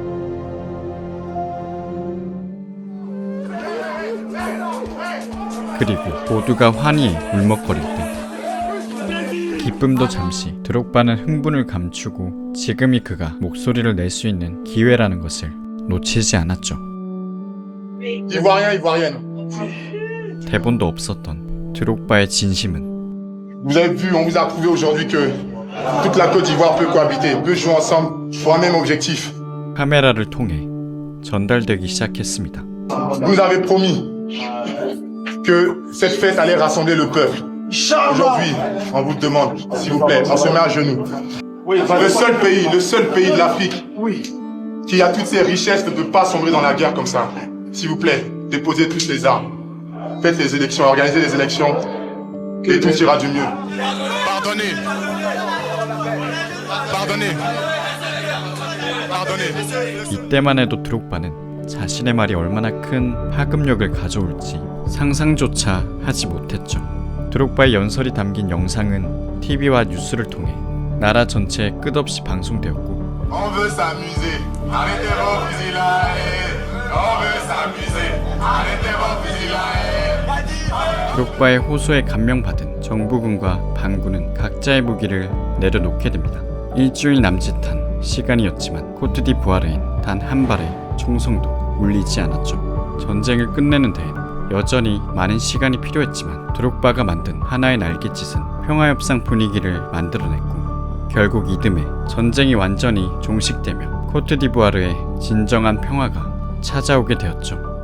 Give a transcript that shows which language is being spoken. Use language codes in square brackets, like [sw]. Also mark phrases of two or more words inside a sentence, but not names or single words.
[ko] 그리고 모두가 환희에 울먹거릴 때 기쁨도 잠시 드록바는 흥분을 감추고 지금이 그가 목소리를 낼 수 있는 기회라는 것을 놓치지 않았죠. [fr] Ivoirien, Ivoirienne. [ko] 대본도 없었던 드록바의 진심은 [fr] Vous avez vu, on vous a prouvé aujourd'hui que toute la Côte d'Ivoire peut cohabiter, peut jouer ensemble pour un même objectif. [ko] 카메라를 통해 전달되기 시작했습니다. [fr] Vous nous avez promis que cette fête allait rassembler le peuple. Aujourd'hui, on vous demande, s'il vous plaît, on se met à genoux. Le seul pays de l'Afrique qui a toutes ces richesses ne peut pas sombrer dans la guerre comme ça. S'il vous plaît, déposez toutes les armes. Faites les élections, organisez les élections et tout ira du mieux. Pardonnez. Pardonnez. Pardonnez. [ko] 이때만 해도 드록바는 자신의 말이 얼마나 큰 파급력을 가져올지 상상조차 하지 못했죠. 드록바의 연설이 담긴 영상은 TV와 뉴스를 통해 나라 전체에 끝없이 방송되었고 [fr] On veut s'amuser. Arrêtez vos fusils là. On veut s'amuser. Arrêtez vos fusils là. [ko] 드록바의 호소에 감명받은 정부군과 반군은 각자의 무기를 내려놓게 됩니다. 일주일 남짓한 시간이었지만 코트디부아르엔 단 한 발의 총성도 울리지 않았죠. 전쟁을 끝내는 데엔 여전히 많은 시간이 필요했지만 드록바가 만든 하나의 날갯짓은 평화협상 분위기를 만들어냈고 결국 이듬해 전쟁이 완전히 종식되며 코트디부아르의 진정한 평화가 찾아오게 되었죠.